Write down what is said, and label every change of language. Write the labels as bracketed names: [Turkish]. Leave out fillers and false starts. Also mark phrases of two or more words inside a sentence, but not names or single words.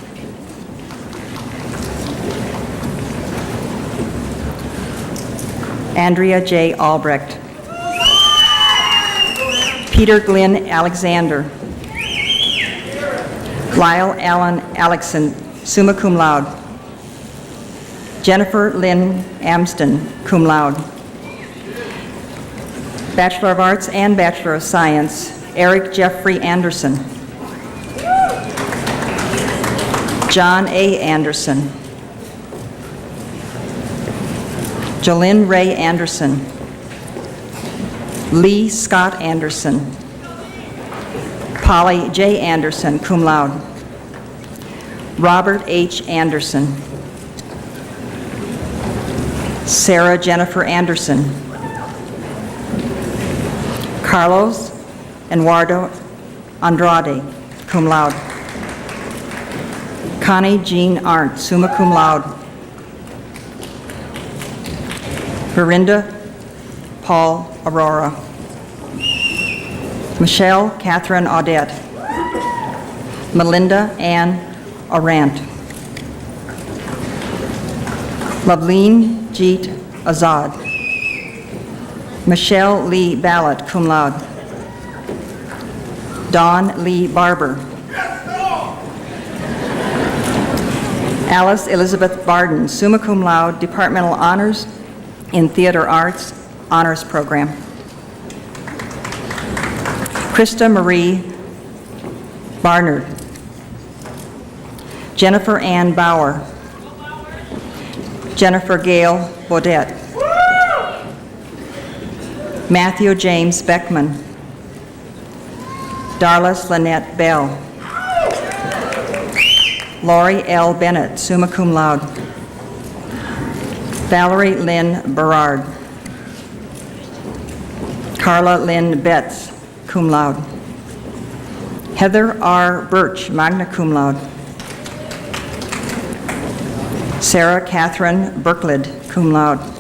[English] Andrea J. Albrecht. Peter Glenn Alexander. Lyle Allen Alexson, [Latin] summa cum laude. [English] Jennifer Lynn Amston, [Latin] cum laude. [English] Bachelor of Arts and Bachelor of Science, Eric Jeffrey Anderson. John A. Anderson. Jolynn Ray Anderson. Lee Scott Anderson. Polly J. Anderson, [Latin] cum laude. [English] Robert H. Anderson. Sarah Jennifer Anderson. Carlos Eduardo Andrade, [Latin] cum laude. [English] Connie Jean Arndt, [Latin] summa cum laude. [English] Verinda Paul Aurora. Michelle Catherine Audette. Melinda Ann Orant. Loveline Jeet Azad. Michelle Lee Ballot, [Latin] cum laude. [English] Dawn Lee Barber. Alice Elizabeth Barden, [Latin] summa cum laude, [English] departmental honors in theater arts, honors program. Krista Marie Barnard. Jennifer Ann Bauer. Jennifer Gail Bodette. Matthew James Beckman. Darla Lynette Bell. Lori L. Bennett, [Latin] summa cum laude. [English] Valerie Lynn Berard. Carla Lynn Betts, [Latin] cum laude. [English] Heather R. Birch, [Latin] magna cum laude. [English] Sarah Catherine Berklid, [Latin] cum laude.